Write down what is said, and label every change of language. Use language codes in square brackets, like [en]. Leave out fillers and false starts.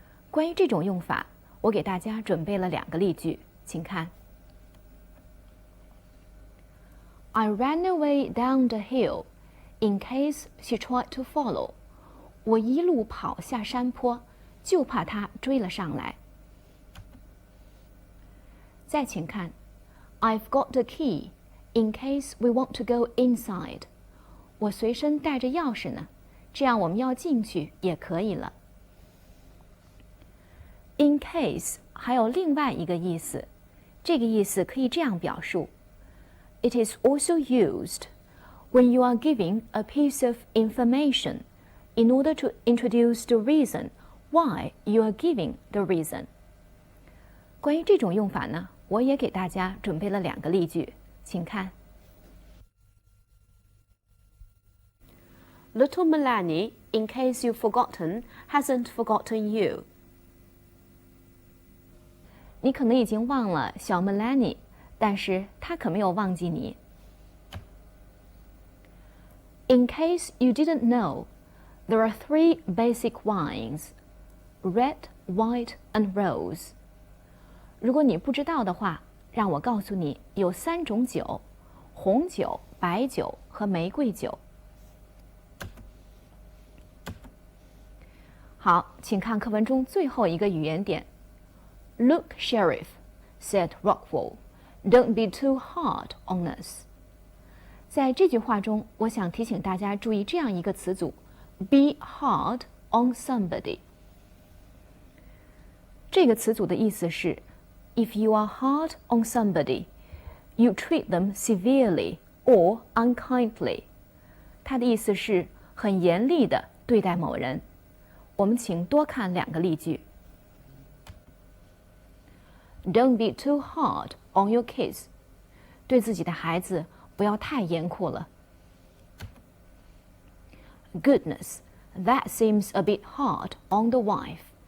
[zh] 关于这种用法，我给大家准备了2个例句，请看。 [en] I ran away down the hill in case she tried to follow. [zh] 我一路跑下山坡，就怕她追了上来。再请看 [en] I've got the key in case we want to go inside. [zh] 我随身带着钥匙呢，这样我们要进去也可以了。 [en] In case [zh] 还有另外一个意思，这个意思可以这样表述 [en] It is also used when you are giving a piece of information in order to introduce the reason why you are giving the reason. [zh] 关于这种用法呢，我也给大家准备了2个例句，请看。 [en] Little Melanie, in case you've forgotten, hasn't forgotten you. [zh] 你可能已经忘了小 Melanie， 但是她可没有忘记你。 [en] In case you didn't know, there are 3 basic wines: red, white, and rose. [zh] 如果你不知道的话，让我告诉你，有3种酒：红酒、白酒和玫瑰酒。好，请看课文中最后一个语言点。 [en] Look, Sheriff, said Rockwell, don't be too hard on us. [zh] 在这句话中，我想提醒大家注意这样一个词组 be hard on somebody. 这个词组的意思是 [en] If you are hard on somebody, you treat them severely or unkindly. [zh] 它的意思是很严厉地对待某人。我们请多看2个例句。 [en] Don't be too hard on your kids. [zh] 对自己的孩子不要太严酷了。 [en] Goodness, that seems a bit hard on the wife.